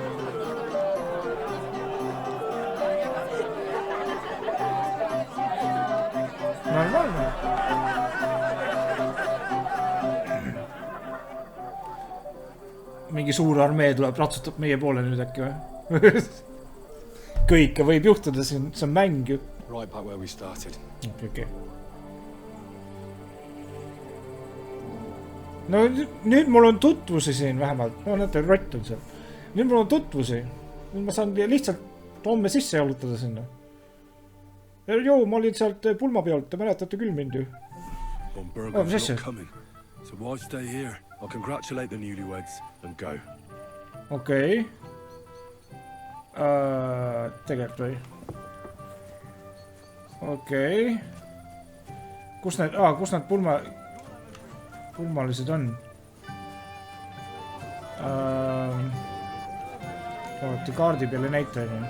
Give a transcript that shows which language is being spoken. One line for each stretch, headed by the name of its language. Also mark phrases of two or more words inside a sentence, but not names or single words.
Estonian: Normaalne. Mingi suur armee tuleb, ratsutab meie poole nüüd äkki või? Kõike võib juhtuda siin, see on mäng ju.
English: Right back where we started. Okay.
Estonian: No nüüd mul on tutvusi siin vähemalt. No näete, rott on seal. Nüüd mul on tutvusi. Nüüd ma saan lihtsalt homme sisse jalutada sinna. Joo, ma olin sealt pulmapealt. Te mäletate küll mind ju.
English: Bergowiga's not coming. So why stay here? I'll congratulate the newlyweds and go.
Estonian: Okei. Tegelikult või? Okei. Kus need pulmalised on? Vaata kaardi peale näita.